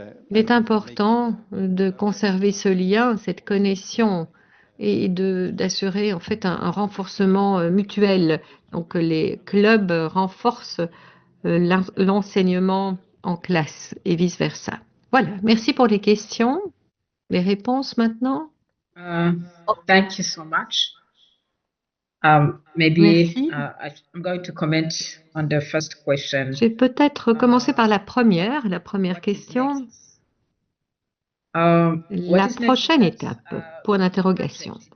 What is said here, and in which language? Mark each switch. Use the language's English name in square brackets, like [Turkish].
[French] Il est important de conserver ce lien, cette connexion et d'assurer en fait un renforcement mutuel. Donc les clubs renforcent l'enseignement en classe et vice-versa. Voilà, merci pour les questions. Les réponses maintenant? [English] Thank you so much. Maybe I'm going to comment on the first question. [French] Je vais peut-être commencer par la première question. La prochaine étape, point d'interrogation.